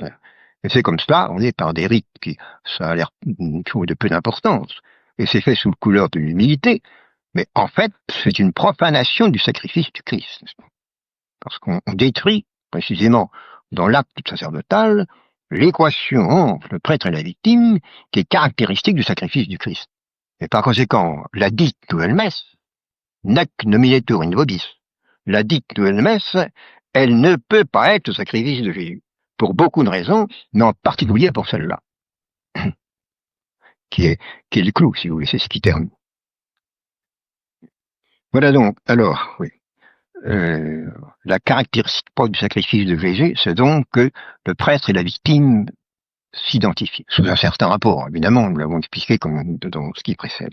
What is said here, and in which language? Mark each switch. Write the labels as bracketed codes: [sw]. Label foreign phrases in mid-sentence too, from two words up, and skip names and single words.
[fr] Et c'est comme cela, on est par des rites qui, ça a l'air une chose de peu d'importance, et c'est fait sous le couleur de l'humilité, mais en fait, c'est une profanation du sacrifice du Christ, parce qu'on détruit, précisément, dans l'acte sacerdotal, l'équation entre le prêtre et la victime, qui est caractéristique du sacrifice du Christ. Et par conséquent, la dite nouvelle messe, [la] nec nominetur in vobis, [fr] la dite nouvelle messe, elle ne peut pas être le sacrifice de Jésus, pour beaucoup de raisons, mais en particulier pour celle-là, qui est le clou, si vous voulez, c'est ce qui termine. Voilà donc, alors, oui. La caractéristique propre du sacrifice de Jésus, c'est donc que le prêtre et la victime s'identifient, sous un certain rapport, évidemment, nous l'avons expliqué comme dans ce qui précède.